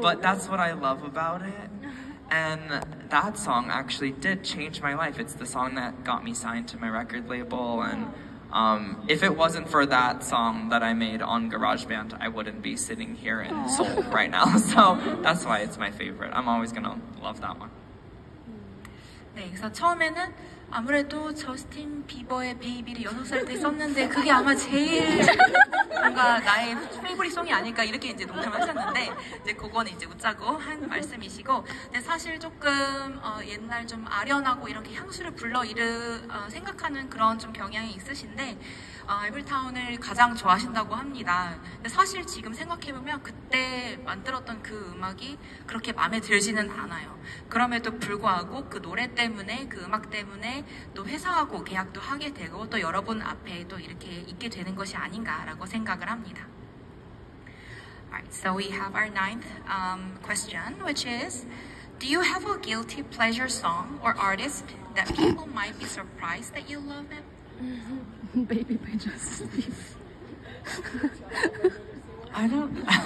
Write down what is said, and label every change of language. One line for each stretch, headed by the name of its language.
English: but that's what I love about it. And that song actually did change my life. It's the song that got me signed to my record label. And if it wasn't for that song that I made on GarageBand, I wouldn't be sitting here in Seoul right now. So that's why it's my favorite. I'm always gonna love that one.
Korean: 네, 그래서 처음에는 아무래도 저스틴 비버의 베이비를 6살 때 썼는데 그게 아마 제일 뭔가 나의 페이보릿 송이 아닐까 이렇게 이제 농담을 하셨는데 이제 그거는 이제 웃자고 한 말씀이시고 근데 사실 조금 옛날 좀 아련하고 이렇게 향수를 생각하는 그런 좀 경향이 있으신데 아이블타운을 가장 좋아하신다고 합니다. 근데 사실 지금 생각해보면 그때 만들었던 그 음악이 그렇게 마음에 들지는 않아요. 그럼에도 불구하고 그 노래 때문에 그 음악 때문에 또 회사하고 계약도 하게 되고 또 여러분 앞에 또 이렇게 있게 되는 것이 아닌가라고 생각을 합니다.
English: Alright, so we have our 9th question, which is, do you have a guilty pleasure song or artist that people might be surprised that you love it? Baby by Justin Bieber. I don't.